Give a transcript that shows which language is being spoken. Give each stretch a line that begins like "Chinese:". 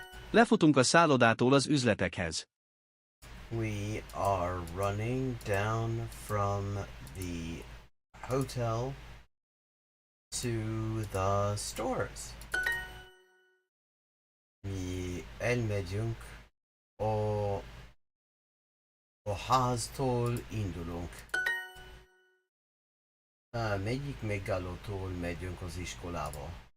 Hungarian: Lefutunk a szállodától az üzletekhez.
English: We are running down from the hotel to the stores.
Hungarian: Mi elmegyünk a háztól indulunk. Melyik megállótól megyünk az iskolába?